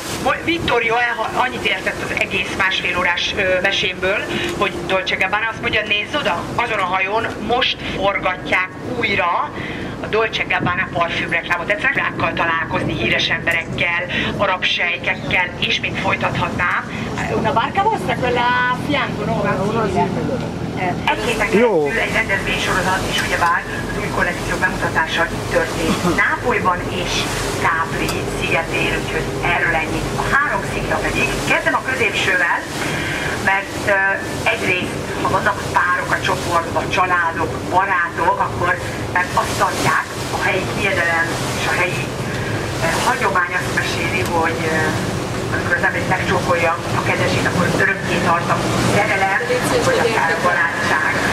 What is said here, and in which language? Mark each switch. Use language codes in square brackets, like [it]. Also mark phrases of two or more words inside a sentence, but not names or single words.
[hu] Vittorio annyit értett az egész másfél órás mesémből, hogy Dolce Gabbana azt mondja, nézz oda, azon a hajón most forgatják újra a Dolce Gabbana parfümreklámot. Egyszerűen találkozni híres emberekkel, arab sejkekkel, és még folytathatnám. [it] Una barca vostra, quella a fianco, no? [hu] Egy héten keresztül egy rendezvénysorozat is ugyebár az új kollekció bemutatása történt Nápolyban és Capri szigetén, úgyhogy erről ennyi. A 3 szikla pedig, kezdem a középsővel, mert egyrészt, ha vannak párok a csoportban, családok, barátok, akkor mert azt tartják, a helyi hiedelem és a helyi hagyomány azt meséli, hogy amikor az ember megcsókolja a kezesét, akkor örökké tart a szerelem, vagy akár a barátság.